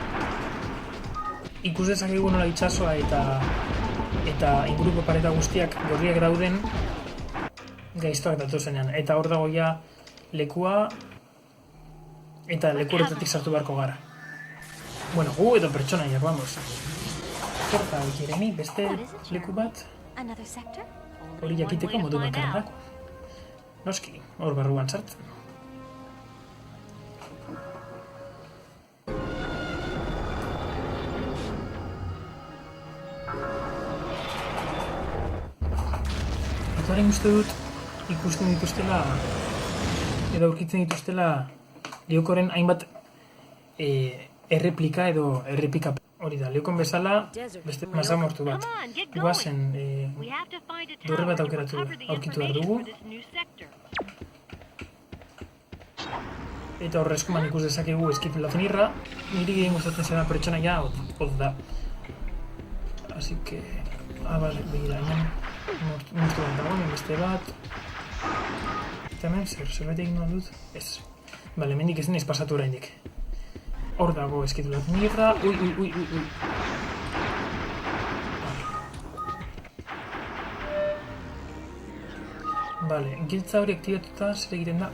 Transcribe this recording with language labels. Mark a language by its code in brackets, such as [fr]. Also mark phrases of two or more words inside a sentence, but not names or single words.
[eu] Ikus dezakegu nola itxasoa eta inguruko pareta guztiak gorriak dauden gaiztoak datozenean. Eta hor dago ja lekua eta leku horretatik sartu beharko gara. Bueno, gu edo pertsonaiak, vamos. Torta, Jeremy, beste leku bat, [en] Another sector? [eu] hori jakiteko modu bakarrako. Noski, hor barruan sartzen. Eta horrein uste dut ikusten dituztela edo aurkitzen dituztela Liokoren hainbat erreplika edo errepika. Hori da, Liokon bezala beste mazamortu bat. [en] Come on, get going. [eu] Guazen [en] We have to find a [eu] dorre bat [en] tower to [eu] aurkitu [en] recover the [eu] behar [en] information [eu] dugu. [en] for this new sector. [eu] Eta horre eskuman ikus dezakegu Skidbladnirra. Niri gehien gustatzen zena pertsonaia hot da. [es] Así que... [eu] bale, begira, hemen monstru bat dago, hemen beste bat. Eta hemen zerbait egin behar dut? Ez. Bale, hemendik ez naiz pasatu oraindik. Hor dago Skidbladnirra. Ui. Bale, giltza hori aktibatuta zer egiten da?